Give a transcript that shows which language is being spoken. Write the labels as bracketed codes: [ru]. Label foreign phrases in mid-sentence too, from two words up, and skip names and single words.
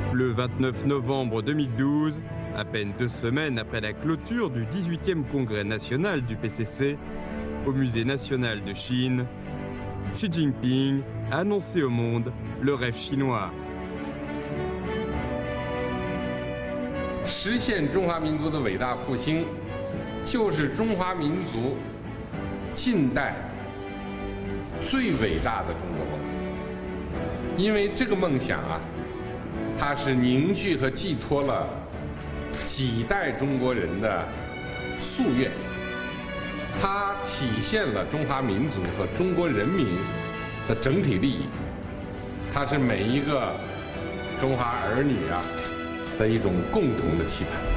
[fr] le 29 novembre 2012, à peine 2 semaines après la clôture du 18e congrès national du PCC, au Musée national de Chine, Xi Jinping a annoncé au monde le rêve chinois. [zh] 实现中华民族的伟大复兴，就是中华民族近代最伟大的中国梦。因为这个梦想啊，它是凝聚和寄托了几代中国人的夙愿，它体现了中华民族和中国人民的整体利益，它是每一个中华儿女啊的一种共同的期盼。